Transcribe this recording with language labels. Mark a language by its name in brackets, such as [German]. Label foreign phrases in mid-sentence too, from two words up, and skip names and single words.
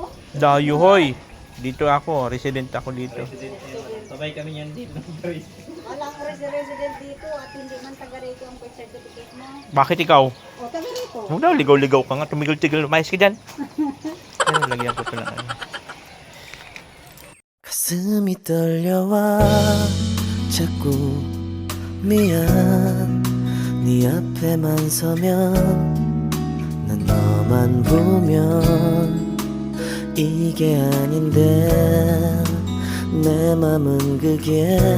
[Filipino] Dayo, hoy! Dito ako, resident ako dito. Sabay kami yan din. Walang resident dito at hindi man taga-rito ang birth certificate mo. Bakit ikaw? O, taga-rito. Huwag daw, ligaw-ligaw ka nga. Tumigil-tigil, lumayas ka dyan. Ayun, lagyan ko ito ng ano. [Korean] 가슴이 떨려와 자꾸 미안 네 앞에만 서면 난 너만 보면 이게 아닌데 내 맘은 그게